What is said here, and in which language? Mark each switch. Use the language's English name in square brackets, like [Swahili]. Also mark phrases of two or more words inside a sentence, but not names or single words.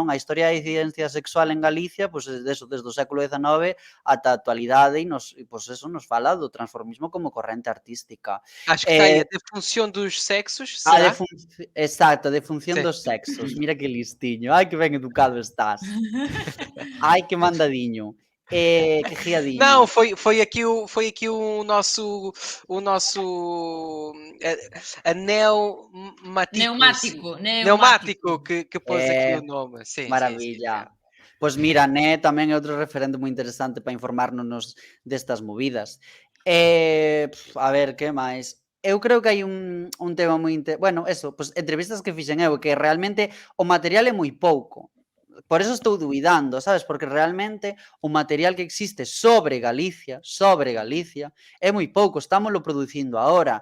[Galician] A historia da disidencia sexual en Galicia, pois desde o século XIX ata a actualidade e pois eso nos fala do transformismo como corrente artística. [Portuguese] Acho que está aí a defunción dos sexos, [Galician] A [Portuguese] será? [Galician] exacto, a defunción [Portuguese] Sim. [Galician] dos sexos. Mira que listiño. Ai, que ben educado estás. Ai, que mandadiño. Que riadiño. [Portuguese] Não, foi aqui o nosso anel-mático, Pneumático. que pôs aqui o nome. Sim, sim, sim, sim. [Galician] Maravilla. Pois mira, Né tamén é outro referente moi interesante para informarnos destas movidas. A ver, que máis? Eu creo que hai un tema moi bueno, eso, pois entrevistas que fixen eu, que realmente o material é moi pouco. Por eso estou duvidando, sabes? Porque realmente o material que existe sobre Galicia, é moi pouco, estámoslo producindo agora.